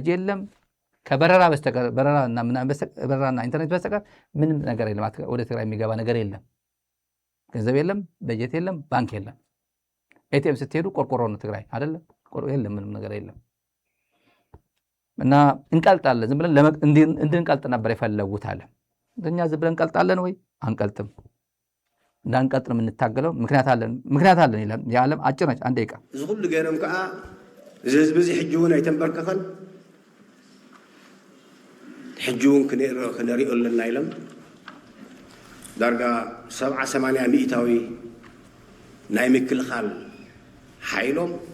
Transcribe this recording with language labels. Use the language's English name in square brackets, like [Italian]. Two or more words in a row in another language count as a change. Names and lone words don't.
[Amharic] የለም፣ ከበረራ በስተቀር በረራና ኢንተርኔት በስተቀር ምንም ነገር የለም። ወደ ትግራይ የሚገባ ነገር የለም። ገንዘብ የለም፣ በጀት የለም፣ ባንክ የለም። ኤቲኤም ስትሄዱ ቆርቆሮ ነው ትግራይ አይደለም፣ የለም፣ ምንም ነገር የለም። እና እንቀልጣለን። ዝም ብለን እንድንቀልጥ ነበር የፈለጉት አለ። እኛ ዝም ብለን እንቀልጣለን ወይ? አንቀልጥም። እንዳንቀልጥ ነው የምንታገለው። ምክንያት አለን ይላል። የዓለም አጭር ነች፣ 1 ደቂቃ። [Tigrinya] እዚ ሁሉ ገይሮም ከዓ እዚ ህዝቢ እዚ ሕጂ እውን ኣይተንበርከኸን ሕጂ እውን ክንሪኦ ኣለና ኢሎም ዳርጋ 70-80 ሚእታዊ ናይ ምክልኻል ሓይሎም